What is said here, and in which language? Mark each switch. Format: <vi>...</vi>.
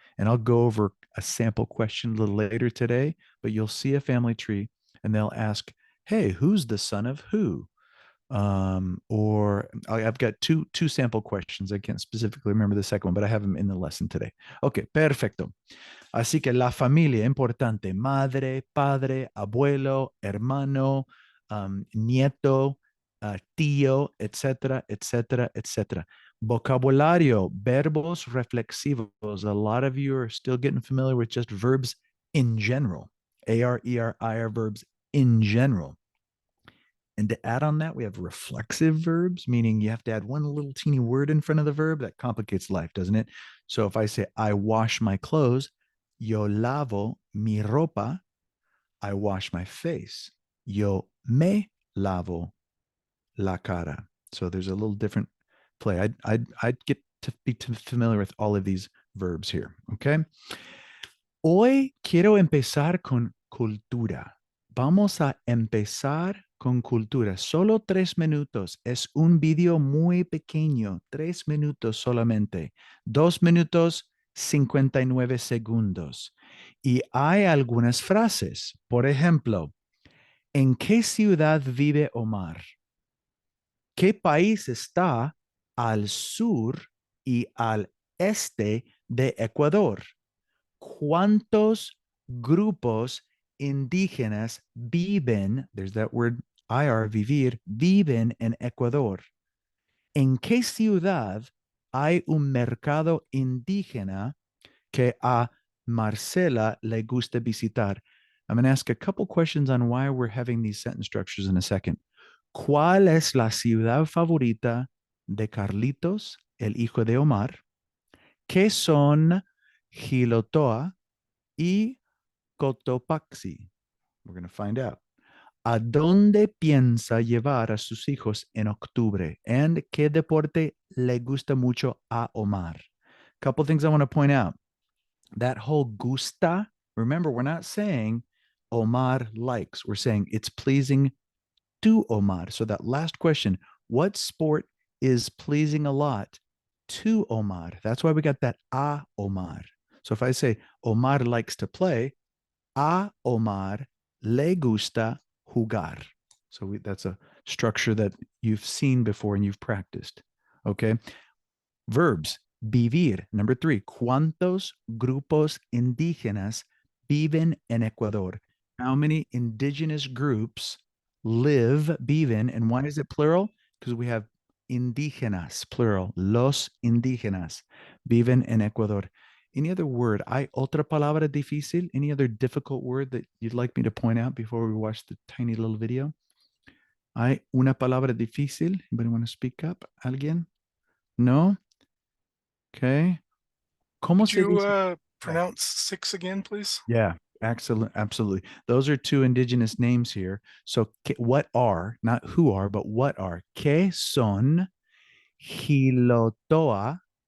<en>And I'll go over a sample question a little later today, but you'll see a family tree and they'll ask, hey, who's the son of who? Or I've got two sample questions. I can't specifically remember the second one, but I have them in the lesson today.</en> <es>Okay, perfecto. Así que la familia, importante, madre, padre, abuelo, hermano, nieto, tío, etcétera, etcétera, etcétera. Vocabulario, verbos reflexivos.</es> <en>A lot of you are still getting familiar with just verbs in general. A-R-E-R-I-R verbs in general. And to add on that, we have reflexive verbs, meaning you have to add one little teeny word in front of the verb. That complicates life, doesn't it? So if I say, I wash my clothes,</en> <es>yo lavo mi ropa,</es> <en>I wash my face.</en> <es>Yo me lavo la cara.</es> <en>So there's a little different play. I'd get to be familiar with all of these verbs here. Okay.</en> <es>Hoy quiero empezar con cultura. Vamos a empezar con cultura. Solo 3 minutos. Es un video muy pequeño. 3 minutos solamente. 2 minutos, 59 segundos. Y hay algunas frases. Por ejemplo, ¿en qué ciudad vive Omar? ¿Qué país está al sur y al este de Ecuador? ¿Cuántos grupos indígenas viven,</es> <en>there's that word IR,</en> <es>vivir, viven en Ecuador? ¿En qué ciudad hay un mercado indígena que a Marcela le gusta visitar?</es> <en>I'm going to ask a couple questions on why we're having these sentence structures in a second.</en> <es>¿Cuál es la ciudad favorita de Carlitos, el hijo de Omar? ¿Qué son Gilotoa y Cotopaxi?</es> <en>We're going to find out.</en> <es>¿A dónde piensa llevar a sus hijos en octubre? And ¿qué deporte le gusta mucho a Omar?</es> <en>Couple things I want to point out. That whole gusta, remember, we're not saying Omar likes. We're saying it's pleasing to Omar. So that last question, what sport is pleasing a lot to Omar? That's why we got that a Omar. So if I say Omar likes to play,</en> <es>a Omar le gusta jugar.</es> <en>So that's a structure that you've seen before and you've practiced. Okay. Verbs. Vivir. Number 3.</en> <es>¿Cuántos grupos indígenas viven en Ecuador?</es> <en>How many indigenous groups viven, and why is it plural? Because we have indígenas, plural.</en> <es>Los indígenas viven en Ecuador.</es> <en>Any other word?</en> <es>¿Hay otra palabra difícil?</es> <en>Any other difficult word that you'd like me to point out before we watch the tiny little video?</en> <es>¿Hay una palabra difícil?</es> <en>Anybody want to speak up?</en> <es>¿Alguien? No? Okay. ¿Cómo</es> <en>Could</en> <es>se</es> <en>you</en> <es>dice? Yeah.</es> <en>pronounce 6 again, please? Yeah, excellent. Absolutely. Those are two indigenous names here. So, what are, not who are, but what are?</en> <es>¿Qué son Hilotoa?</es>